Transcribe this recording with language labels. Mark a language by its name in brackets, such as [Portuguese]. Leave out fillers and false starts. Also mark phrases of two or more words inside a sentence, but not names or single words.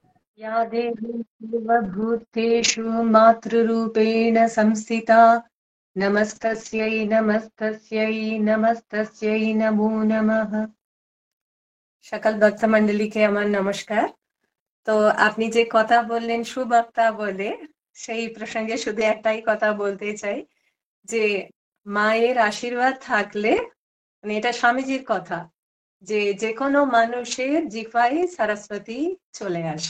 [Sanskrit] या देवी सर्वभूतेषु मातृरूपेण संस्थिता नमस्तस्यै नमस्तस्यै नमस्तस्यै नमो नमः। [Bangla] সকল ভক্ত মণ্ডলীকে আমার নমস্কার। তো আপনি যে কথা বললেন সুবক্তা বলে, সেই প্রসঙ্গে শুধু একটাই কথা বলতে চাই যে মায়ের আশীর্বাদ থাকলে, মানে এটা স্বামীজির কথা, যে যে কোনো মানুষের জিহ্বায় সরস্বতী চলে আসে।